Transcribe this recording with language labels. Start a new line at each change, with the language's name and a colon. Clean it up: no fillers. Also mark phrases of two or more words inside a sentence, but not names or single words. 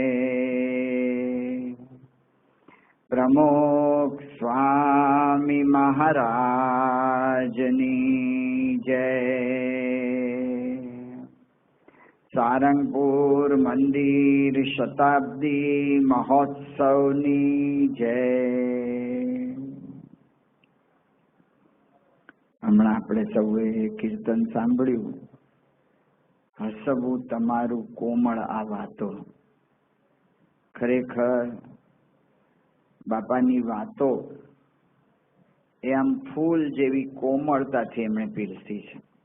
Gujarati: પ્રમુખ સ્વામી મહારાજની જય। સારંગપુર મંદિર શતાબ્દી મહોત્સવની જય। हमણાં આપણે સૌએ કીર્તન સાંભળ્યું, હસવું તમારું કોમળ આ વાતો. ખરેખર બાપાની વાતો એ આમ ફૂલ જેવી કોમળતાથી એમણે પીરસી છે.